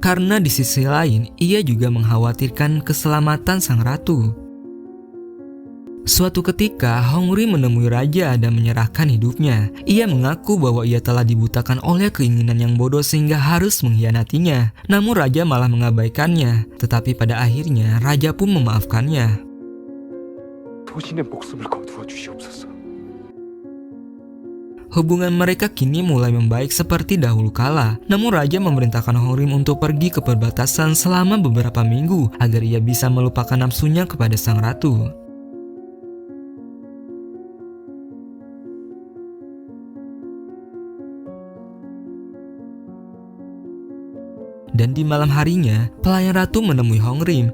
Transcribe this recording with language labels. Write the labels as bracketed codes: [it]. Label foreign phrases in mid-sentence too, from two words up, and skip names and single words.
[id] Karena di sisi lain, ia juga mengkhawatirkan keselamatan sang Ratu. Suatu ketika, Hongrim menemui raja dan menyerahkan hidupnya. Ia mengaku bahwa ia telah dibutakan oleh keinginan yang bodoh sehingga harus mengkhianatinya. Namun raja malah mengabaikannya. Tetapi pada akhirnya, raja pun memaafkannya. [ko] 도신의 목숨을 거두어 주시옵소서. [id] Hubungan mereka kini mulai membaik seperti dahulu kala. Namun raja memerintahkan Hongrim untuk pergi ke perbatasan selama beberapa minggu agar ia bisa melupakan nafsunya kepada sang ratu. Dan di malam harinya, pelayan ratu menemui Hongrim.